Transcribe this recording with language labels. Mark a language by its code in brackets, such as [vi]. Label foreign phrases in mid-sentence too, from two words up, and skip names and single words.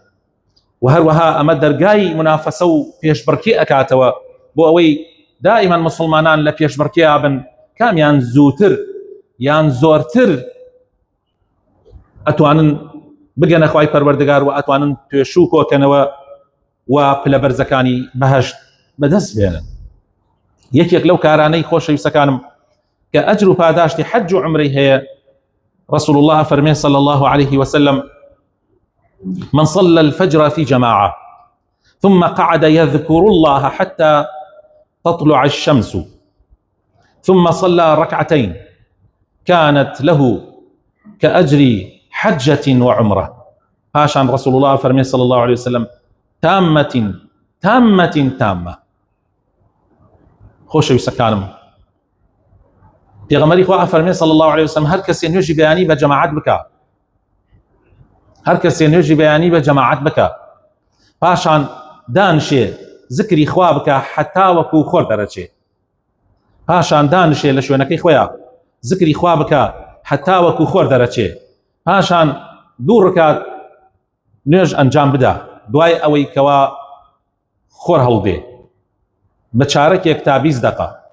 [ckb] وهروها ئەمە دەرگای منافەسە و پێشبڕکێ ئەکاتەوە بۆ ئەوەی دائیمان مسلمانان لە پێشبڕکێ بن، کامیان زووتر یان زۆرتر ئەتوانن بگەنە خوای پەروەردگار و ئەتوانن پێشوو کۆکەنەوە و پلە بەرزەکانی بەهەشت بەدەست بێنن. یەکێک لەو کارانەی خۆشەویستەکانم کە ئەجر و پاداشتی حەج و عومرەی هەیە، [ar] رسول الله فرمي صلى الله عليه وسلم: من صلى الفجر في جماعة ثم قعد يذكر الله حتى تطلع الشمس ثم صلى ركعتين كانت له كأجر حجة وعمرة. هاشان رسول الله فرمي صلى الله عليه وسلم: تامة تامة تامة. [ckb] خوش ويسكانم پیغمبری خوا فرمی [ar] صلی الله علیه وسلم [ckb] هر کسی نوێژی بەیانی بە جەماعەت بکە، هەر کەسێ نوێژی بەیانی بە جەماعەت بکە، پاشان دانشێ ذکری خوا بکە حتا وەکو خۆر دەرەچێ، پاشان دانشێ لە شوێنەکەی خۆیان ذکری خوا بکە حتا وەکو خۆر دەرەچێ، پاشان دوو ڕکات نوێژ ئەنجام بدە دوای ئەوەی کەوا خۆر هەڵدێ بە چارەکێک تا 20 دقە.